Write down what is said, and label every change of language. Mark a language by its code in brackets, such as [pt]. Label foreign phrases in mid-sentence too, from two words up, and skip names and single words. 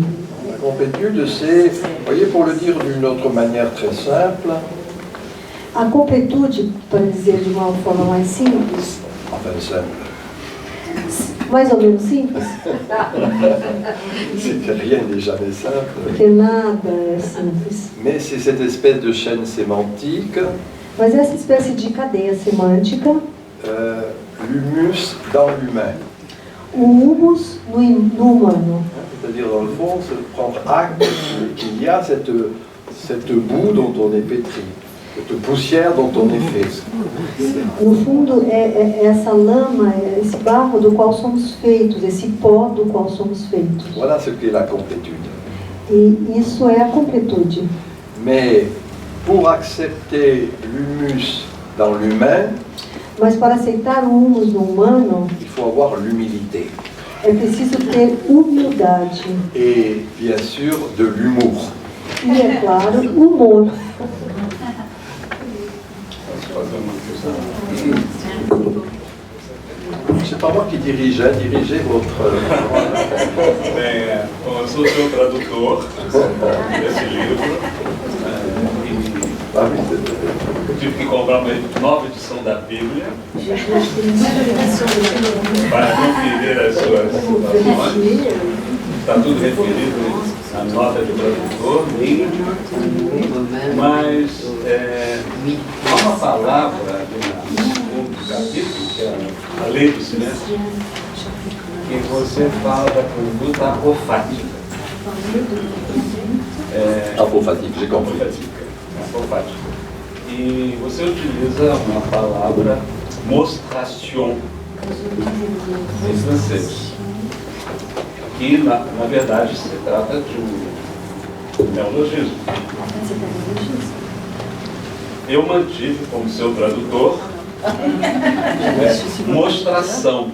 [fr] La complétude, c'est, vous voyez, pour le dire d'une autre manière très simple, [pt] A completude, para dizer de uma forma mais simples, [fr] enfin simple, [pt] mais ou menos simples, [fr] c'est rien n'est jamais simple, [pt] porque nada é simples, [fr] mais c'est cette espèce de chaîne sémantique, [pt] mas essa espécie de cadeia semântica, [fr] l'humus dans l'humain. [pt] o humus no humano, [fr] C'est-à-dire, dans le fond, se prendre acte qu'il y a cette boue dont on est pétri, cette poussière dont on est fait. [pt] no fundo é essa lama, é esse barro do qual somos feitos, esse pó do qual somos feitos. [fr] Voilà ce qu'est la complétude. [pt] E isso é a completude. [fr] Mais pour accepter l'humus dans l'humain, [pt] Mas para aceitar o humus no humano, [fr] il faut avoir l'humilité. [pt] é preciso ter humildade. [fr] Et bien sûr, de l'humour. [pt] E, é claro, humor. [fr] C'est pas moi qui dirigeais votre... [pt] Bem, bom, eu sou seu tradutor desse livro. [fr] Ah oui, [pt] Eu tive que comprar uma nova edição da Bíblia para conferir as suas citações. Está tudo referido na nota de tradutor, mas há uma palavra no segundo capítulo, que é a lei do silêncio, que você fala da conduta apofática. [fr] apophatique, j'ai compris. [pt] Apofática. E você utiliza uma palavra mostration em francês, que na verdade se trata de um neologismo. Eu mantive como seu tradutor mostração.